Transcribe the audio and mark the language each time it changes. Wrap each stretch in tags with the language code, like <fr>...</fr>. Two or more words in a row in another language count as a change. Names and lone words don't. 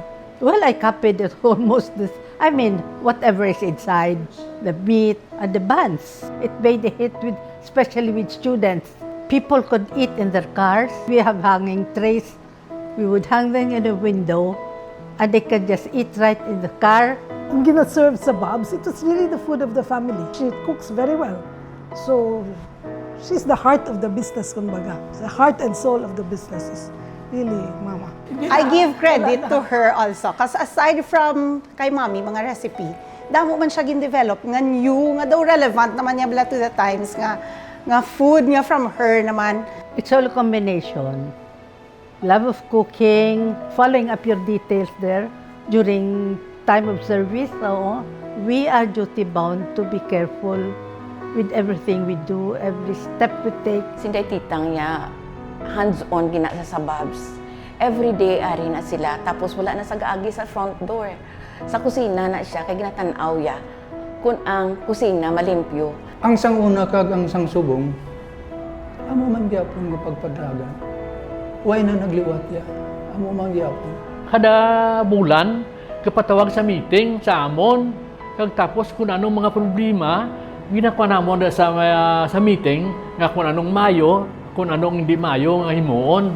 <en>Well, I copied it almost this. I mean, whatever is inside, the meat and the buns. It made a hit with, especially with students. People could eat in their cars. We have hanging trays. We would hang them in the window, and they could just eat right in the car.</en> <hil>Ang gina-serve sa Bob's,</hil> <en>it was really the food of the family. She cooks very well. So, she's the heart of the business, kumbaga. The heart and soul of the business is really Mama. I give credit to her also.</en> <hil>Kasi</hil> <en>aside from</en> <hil>kay Mami, mga recipe, damo man siya gin-develop nga new, nga daw relevant naman niya bala</hil> <en>to the times,</en> <hil>nga food nga</hil> <en>from her</en> <hil>naman.</hil> <en>It's all a combination. Love of cooking, following up your details there during time of service. So, we are duty-bound to be careful with everything we do, every step we take.</en> <hil>Sinday titang niya, hands-on gina sa Bob's. Every day ari na sila, tapos wala na sa gaagi sa</hil> <en>front door.</en> <hil>Sa kusina na siya, kay ginatanaw ya, kung ang kusina malimpyo. Ang sanguna kag ang sangsubong, amo man gyapon nga pagpadagan. Way na nagliwat ya, amo man gyapon. Kada bulan, kapatawag sa meeting sa amon, kag tapos kung anong mga problema, ginakuha namon sa meeting, nga kung anong mayo, kung anong hindi mayo nga himuon.</hil>